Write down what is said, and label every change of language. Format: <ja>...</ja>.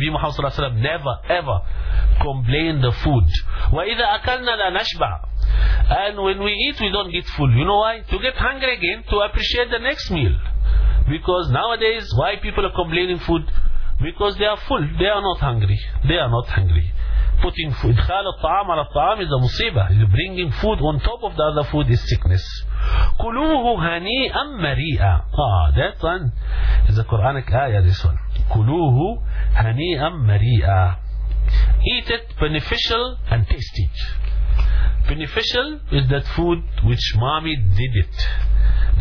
<en>Nabi Muhammad Sallallahu Alaihi Wasallam never, ever complained the food.</en> <ar>وَإِذَا أَكَلْنَا لَا نَشْبَعْ.</ar> <en>And when we eat, we don't get full. You know why? To get hungry again, to appreciate the next meal. Because nowadays, why people are complaining food? Because they are full. They are not hungry. They are not hungry. Putting food.</en> <ar>إدخال الطعام على الطعام</ar> <en>is a musibah. Bringing food on top of the other food is sickness.</en> <ar>كُلُوهُ هَنِيئًا مَرِيئًا.</ar> <en>Ah, that one is a Quranic ayah, this one.</en> <ar>كُلُوهُ هَنِيئًا مَرِيئًا.</ar> <en>Eat it beneficial and tasty. Beneficial is that food which mommy did it.</en>